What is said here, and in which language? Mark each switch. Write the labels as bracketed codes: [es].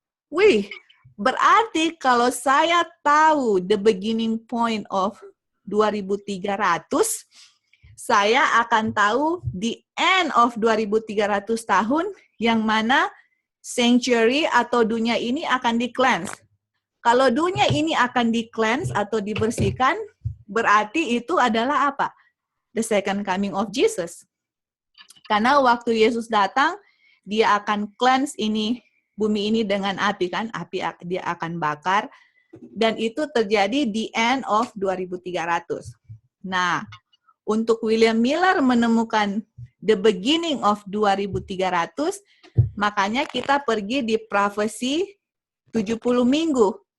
[id] Wih, berarti kalau saya tahu [en] the beginning point of 2.300, [id] saya akan tahu [en] the end of 2.300 [id] tahun yang mana sanctuary atau dunia ini akan di-cleanse. Kalau dunia ini akan di-cleanse atau dibersihkan, berarti itu adalah apa? [en] The second coming of Jesus. [id] Karena waktu Yesus datang, dia akan cleanse ini, bumi ini dengan api kan, api dia akan bakar, dan itu terjadi di [en] end of 2.300. [id] Nah, untuk William Miller menemukan [en] the beginning of 2.300, [id] makanya kita pergi di profesi 70 minggu.